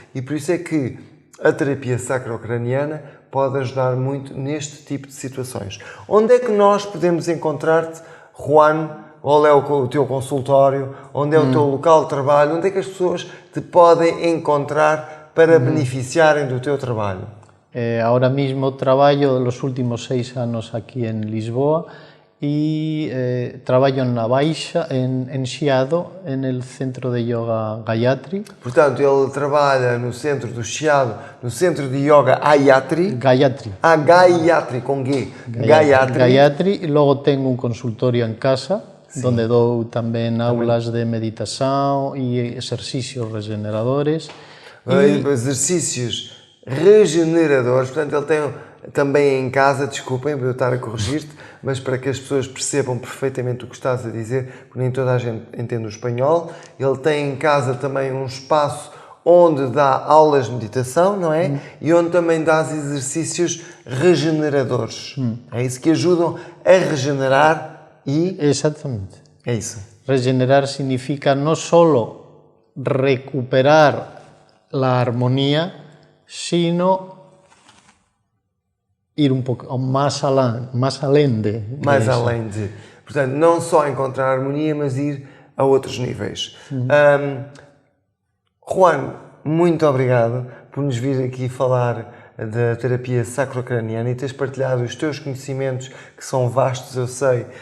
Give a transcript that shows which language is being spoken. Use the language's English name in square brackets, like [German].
[Portuguese] E por isso é que a terapia sacrocraniana pode ajudar muito neste tipo de situações. Onde é que nós podemos encontrar-te, Juan? Onde é o teu consultório? Onde é o teu local de trabalho? Onde é que as pessoas te podem encontrar para beneficiarem do teu trabalho? [Spanish] Ahora mismo trabajo los últimos 6 años aquí en Lisboa y trabajo en La Baixa, en Chiado, en el centro de yoga Gayatri. [Portuguese] Portanto, ele trabalha no centro do Chiado, no centro de yoga Gayatri. Gayatri. Gayatri, com G. Gayatri. Gayatri. [Spanish] Y luego tengo un consultorio en casa, donde doy también aulas de meditación y ejercicios regeneradores. [Portuguese] Exercícios regeneradores, portanto ele tem também em casa, desculpem eu estar a corrigir-te, mas para que as pessoas percebam perfeitamente o que estás a dizer, porque nem toda a gente entende o espanhol, ele tem em casa também um espaço onde dá aulas de meditação, não é? E onde também dá exercícios regeneradores. É isso que ajudam a regenerar e... Exactamente. É isso. [Spanish] Regenerar significa no solo recuperar la armonía, sino ir un poco más [Portuguese] além [Spanish] de [Portuguese] Mais [Spanish] eso. [Portuguese] além de... Portanto, não só encontrar harmonia, mas ir a outros níveis. Juan, muito obrigado por nos vir aqui falar da terapia sacrocraniana e teres partilhado os teus conhecimentos, que são vastos, eu sei.